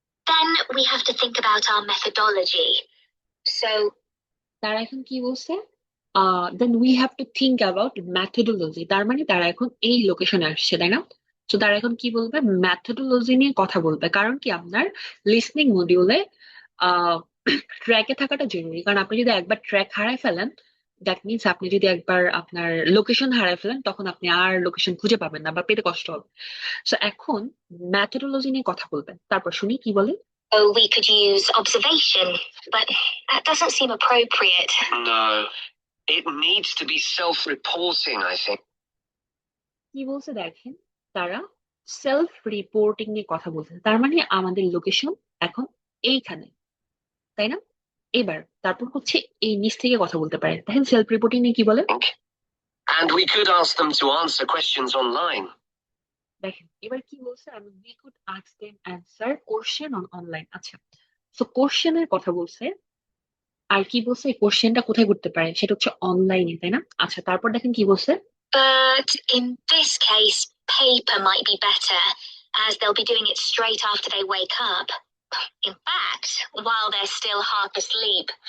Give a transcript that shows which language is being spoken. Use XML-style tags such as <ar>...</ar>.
<en>Then we have to think about our methodology. So,</en> <bn>তারা এখন কি বলছে?</bn> <en>Then we have to think about methodology.</en> <bn>তার মানে তারা এখন এই লোকেশনে আসছে, তাই না? তো তারা এখন কি বলবে? ম্যাথোডোলজি নিয়ে কথা বলবে। কারণ কি, আপনার লিসনিং মডিউলে আহ ট্র্যাকে থাকাটা জরুরি। কারণ আপনি যদি একবার ট্র্যাক হারায় ফেলেন,</bn> <en>that means</en> <bn>আপনি যদি একবার আপনার লোকেশন হারায় ফেলেন তখন আপনি আর লোকেশন খুঁজে পাবেন না বা পেতে কষ্ট হবে। তো এখন ম্যাথোডোলজি নিয়ে কথা বলবেন, তারপর শুনি কি বলে।</bn> <en>oh, we could use observation, but that doesn't seem appropriate. No, it needs to be self-reporting, I think.</en> <bn>কি বলছে দেখেন, তারা সেলফ রিপোর্টিং নিয়ে কথা বলছে। তার মানে আমাদের লোকেশন এখন এইখানে, তাই না? এবার তারপর হচ্ছে এই নিচ থেকে কথা বলতে পারে। দেখেন সেলফ রিপোর্টিং নিয়ে কি বলে।</bn> <en>And we could ask them to answer questions online.</en> <bn>দেখেন এবার কি বলছে, আমি</bn> <en>We could ask them answer question on online.</en> <bn>আচ্ছা, তো কোশ্চেনের কথা বলছে। আর কি বলছে, এই কোশ্চেনটা কোথায় করতে পারে, সেটা হচ্ছে অনলাইনে, তাই না? আচ্ছা, তারপর দেখেন কি বলছে।</bn> <en>But in this case, paper might be better, as they'll be doing it straight after they wake up. In fact, while they're still half asleep.</en>